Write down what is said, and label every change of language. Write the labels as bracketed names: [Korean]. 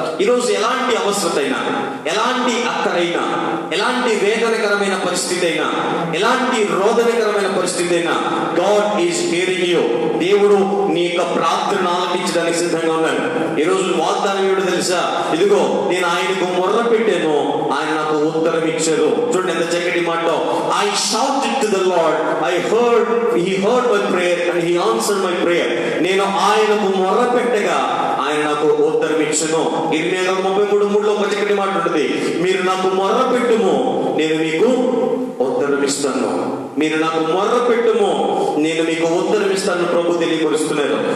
[Telugu] ఈరోజు ఎలాంటి అవసరత అయినా, ఎలాంటి అక్కరైనా, ఎలాంటి వేదనకరమైన పరిస్థితి అయినా, ఎలాంటి రోదనకరమైన పరిస్థితి అయినా, [English] God is hearing you. [Telugu] దేవుడు నీ యొక్క ప్రార్థనను ఆలకించడానికి సిద్ధంగా ఉన్నాడు. ఈ రోజు వాగ్దానం ఏమిటో తెలుసా? ఇదిగో నేను ఆయనకు మొర్ర పెట్టాను, ఆయన నాకు ఉత్తరం ఇచ్చారు. చూడండి ఎంత చక్కటి మాట. [English] I shouted to the Lord, he heard my prayer and he answered my prayer. [Telugu] నేను ఆయనకు మొర్ర పెట్టగా ఆయన నాకు ఉత్తరం ఇచ్చును. 33:3 ఒక చక్కటి మాట ఉంటుంది. మీరు నాకు మొర్ర పెట్టుము, నేను మీకు ఉత్తరం ఇస్తాను. మీరు నాకు మొర్ర పెట్టుము, నేను మీకు ఉత్తరం ఇస్తాను ప్రభు తెలియపరుస్తున్నారు.